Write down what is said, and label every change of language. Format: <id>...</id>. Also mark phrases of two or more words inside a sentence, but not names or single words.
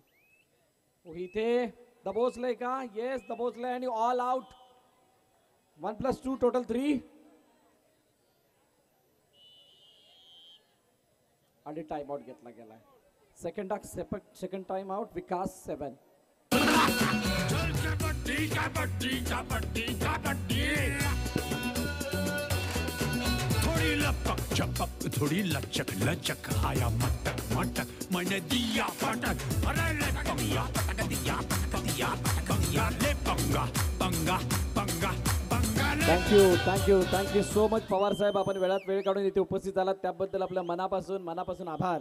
<mr>इथे दबोचलंय का? येस दबोचलंय आणि</mr> <en>all out.</en> <mr>1+2 टोटल 3 आणि</mr> <en>time out</en> <mr>घेतला गेलाय.</mr> <en>second time out</en> <mr>विकास 7.</mr> <hi>थोड़ी लपक चपक थोड़ी लचक लचक आया मटक मटक मैंने दिया पटक अरे ले पंगा पटक दिया ले पंगा पंगा पंगा पंगा ले.</hi> <en>thank you so much पवार साहेब.</en> <mr>आपण वेळात वेळ काढून इथे उपस्थित झालात त्याबद्दल आपल्या मनापासून आभार.</mr>